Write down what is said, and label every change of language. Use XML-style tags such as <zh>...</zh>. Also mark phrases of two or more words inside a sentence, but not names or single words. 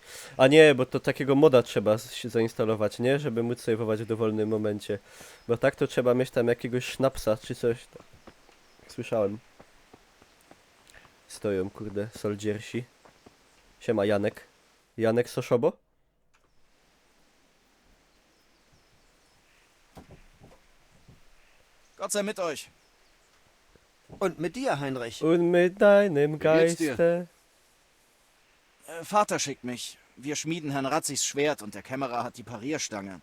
<pl>A nie, bo to takiego moda trzeba się zainstalować, nie? Żeby móc saveować w dowolnym momencie. Bo tak to trzeba mieć tam jakiegoś sznapsa czy coś. Jak słyszałem. Stoją, kurde, soldziersi. Siema, Janek. Janek Soszobo?</pl> <de>Gott sei mit euch. Und mit dir, Heinrich. Und mit deinem geht's dir? Geiste. Vater schickt mich. Wir schmieden Herrn Ratzigs Schwert und der Kämmerer hat die Parierstange.</de>